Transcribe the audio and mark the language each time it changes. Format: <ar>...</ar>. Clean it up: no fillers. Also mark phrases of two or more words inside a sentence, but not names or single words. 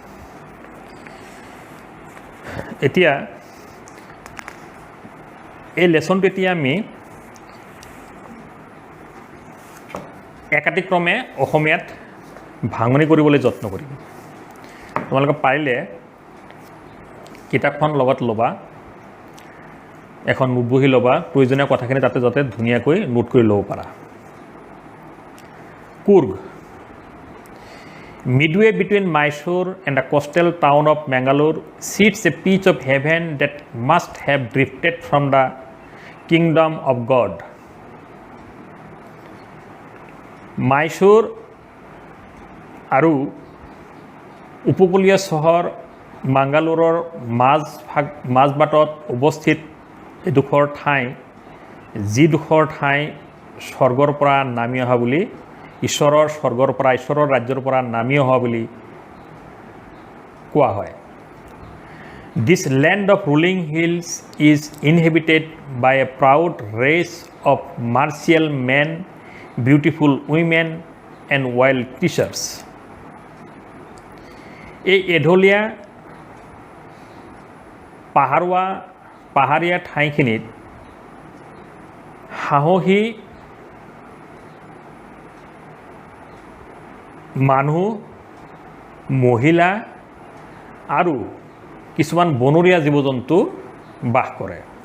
<as>এতিয়া এই লেচনটো এতিয়া আমি একাতিক্ৰমে অসমীয়াত ভাঙনি কৰিবলৈ যত্ন কৰিম। তোমালোকে পাৰিলে কিতাপখন লগত ল'বা, এখন নোট বহি ল'বা, প্ৰয়োজনীয় কথাখিনি তাতে যাতে ধুনীয়াকৈ নোট কৰি ল'ব পাৰা। কুৰ্গ,</as> <en>midway between Mysore and the coastal town of Mangalore, sits a piece of heaven that must have drifted from the kingdom of God.</en> <as>মাইসুৰ আৰু উপকূলীয় চহৰ মাংগালোৰৰ মাজবাটত অৱস্থিত এডোখৰ ঠাই, যিডোখৰ ঠাই স্বৰ্গৰ পৰা নামি অহা বুলি, ঈশ্বৰৰ ৰাজ্যৰ পৰা নামি অহা বুলি কোৱা হয়।</as> <en>This land of rolling hills is inhabited by a proud race of martial men, beautiful women, and wild creatures.</en> <as>এই এঢলীয়া পাহাৰীয়া ঠাইখিনিত সাহসী মানুহ, মহিলা আৰু কিছুমান বনৰীয়া জীৱ জন্তু বাস কৰে।</as>